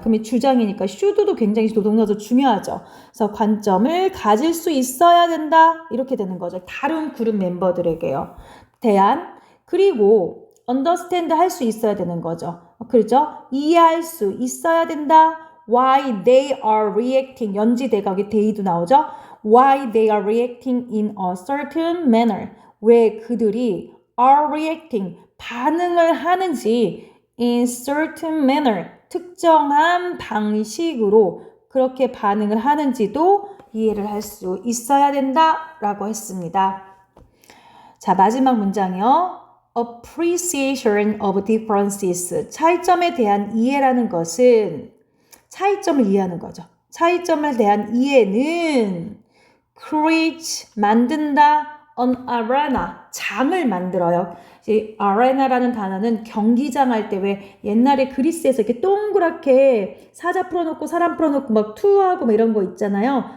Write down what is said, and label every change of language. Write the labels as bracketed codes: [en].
[ko] 그럼 이 주장이니까 should도 굉장히 노동사도 중요하죠. 그래서 관점을 가질 수 있어야 된다. 이렇게 되는 거죠. 다른 그룹 멤버들에게요. 그리고 understand 할 수 있어야 되는 거죠. 그렇죠? 이해할 수 있어야 된다. [en] Why they are reacting. [ko] 연지대가 여기 they도 나오죠. [en] Why they are reacting in a certain manner. [ko] 왜 그들이 are reacting. 반응을 하는지 [en] in certain manner. [ko] 특정한 방식으로 그렇게 반응을 하는지도 이해를 할 수 있어야 된다라고 했습니다. 자, 마지막 문장이요. [en] appreciation of differences. [ko] 차이점에 대한 이해라는 것은 차이점을 이해하는 거죠. 차이점에 대한 이해는 create, 만든다, [en] an arena, [ko] 장을 만들어요. 이제 arena라는 단어는 경기장 할 때 왜 옛날에 그리스에서 이렇게 동그랗게 사자 풀어놓고 사람 풀어놓고 막 투어하고 막 이런 거 있잖아요.